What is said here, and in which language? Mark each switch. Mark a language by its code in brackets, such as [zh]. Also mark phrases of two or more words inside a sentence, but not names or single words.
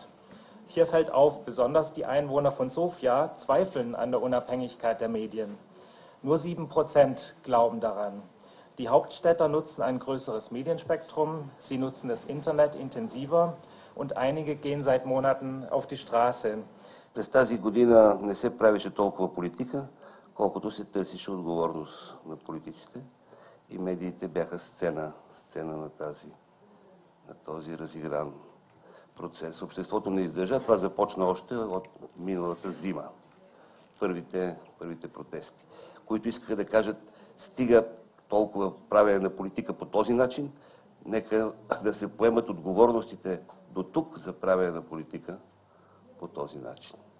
[de] Hier fällt auf, besonders die Einwohner von Sofia zweifeln an der Unabhängigkeit der Medien. Nur 7% glauben daran. Die Hauptstädter nutzen ein größeres Medienspektrum, sie nutzen das Internet intensiver und einige gehen seit Monaten auf die Straße. [bg] През тази година не се правеше толкова политика, колкото се търсеше отговорност на политиците. И медиите бяха сцена на този разигран процес. Обществото не издържа. Това започна още от миналата зима. Първите протести, които искаха да кажат, стига толкова правене на политика по този начин, нека да се поемат отговорностите до тук за правене на политика по този начин.